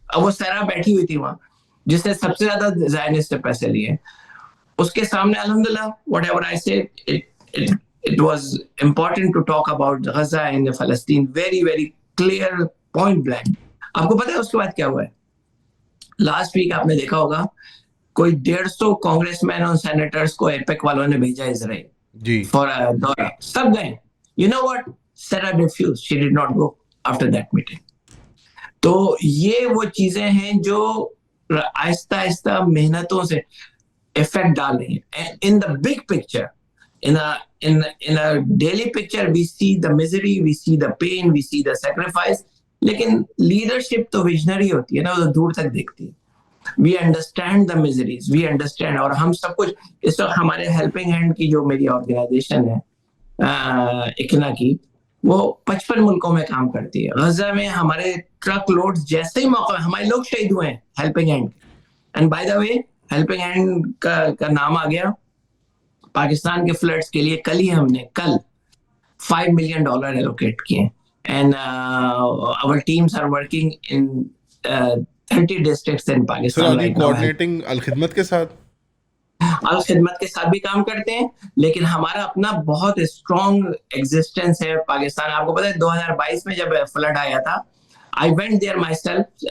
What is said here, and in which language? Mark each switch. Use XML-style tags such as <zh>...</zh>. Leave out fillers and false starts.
<ur>اب وہ سیرا بیٹھی ہوئی تھی وہاں, جس نے سب سے زیادہ زائنسٹ سے پیسے لیے, اس کے سامنے الحمدللہ</ur> <en>whatever I said, it was important to talk about Gaza and Palestine very very clear point blank.</en> <ur>آپ کو پتا ہے اس کے بعد کیا ہوا ہے؟ لاسٹ ویک آپ نے دیکھا ہوگا کوئی 150 کانگریس مین اور سینیٹرز کو ایپیک والوں نے بھیجا اسرائیل جی</ur> <en>for</en> <ur>دورہ, سب گئے.</ur> <en>You know what? Sarah refused. She did not go after that meeting.</en> <ur>تو یہ وہ چیزیں ہیں جو آہستہ آہستہ محنتوں سے افیکٹ ڈال رہی ہیں.</ur> <en>In the big picture, in a daily picture, we see the misery, we see the pain, we see the sacrifice.</en> <ur>لیکن لیڈرشپ تو ویژنری ہوتی ہے نا, وہ دور تک دیکھتی ہے.</ur> <en>We understand the miseries, we understand.</en> <ur>اور ہم سب کچھ اس وقت ہمارے ہیلپنگ ہینڈ کی جو میری آرگنائزیشن ہے اکنا کی, وہ 55 ملکوں میں کام کرتی ہے. غزہ میں ہمارے ٹرک لوڈز جیسے ہی موقع, ہمارے لوگ شہید ہوئے ہیں helping hand.</ur> <en>and by the way</en> <ur>helping hand کا نام آ گیا پاکستان کے فلڈز کے لیے. کل ہی ہم نے $5 million ایلوکیٹ کیے,</ur> <en>And our teams are working in 30 districts in Pakistan right now.</en> <ur>کوآرڈینیٹنگ Al-Khidmat کے ساتھ الخدمت کے ساتھ بھی کام کرتے ہیں, لیکن ہمارا اپنا بہت اسٹرانگ ایگزسٹنس ہے پاکستان. آپ کو پتا ہے 2022 میں جب فلڈ آیا تھا,</ur> <en>I went there myself.</en>